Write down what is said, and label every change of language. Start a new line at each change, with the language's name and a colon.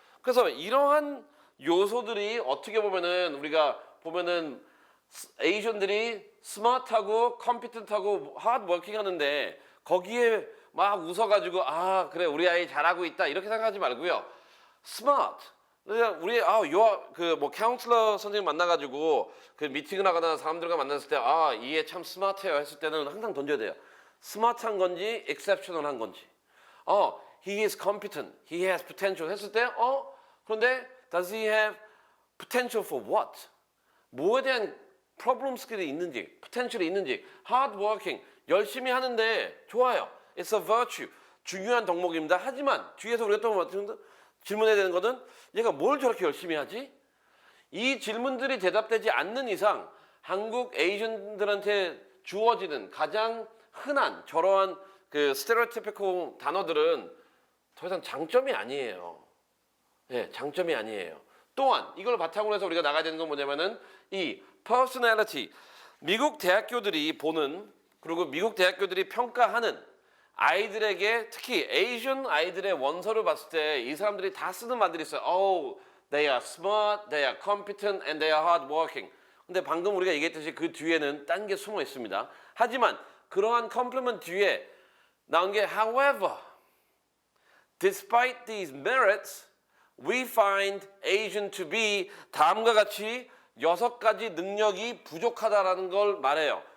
Korean: 그래서 이러한 요소들이 어떻게 보면은 우리가 보면은 에이전들이 스마트하고 컴피턴트하고 하드워킹 하는데 거기에 막 웃어가지고 그래 우리 아이 잘하고 있다 이렇게 생각하지 말고요. 스마트. 우리 뭐 카운슬러 선생님 만나가지고 그 미팅을 하거나 사람들과 만났을 때 이 애 참 스마트해요 했을 때는 항상 던져야 돼요. 스마트한 건지 exceptional한 건지.
English: He is competent, he has potential
Korean: 했을 때 그런데
English: does he have potential for what?
Korean: 뭐에 대한 problem skill이 있는지, potential이 있는지,
English: hard working,
Korean: 열심히 하는데 좋아요.
English: It's a virtue,
Korean: 중요한 덕목입니다. 하지만 뒤에서 우리가 또 질문해야 되는 것은 얘가 뭘 저렇게 열심히 하지? 이 질문들이 대답되지 않는 이상 한국 에이전들한테 주어지는 가장 흔한 저러한 그 스테레오티피컬 단어들은 더 이상 장점이 아니에요. 예, 장점이 아니에요. 또한 이걸 바탕으로 해서 우리가 나가야 되는 건 뭐냐면은 이 personality, 미국 대학교들이 보는 그리고 미국 대학교들이 평가하는 아이들에게 특히 에이전 아이들의 원서를 봤을 때 이 사람들이 다 쓰는 말들이 있어요.
English: They are smart, they are competent, and they are hardworking.
Korean: 근데 방금 우리가 얘기했듯이 그 뒤에는 딴 게 숨어 있습니다. 하지만 그러한 컴플리먼트 뒤에 나온 게
English: however, despite these merits, we find Asian to be
Korean: 다음과 같이 6가지 능력이 부족하다라는 걸 말해요.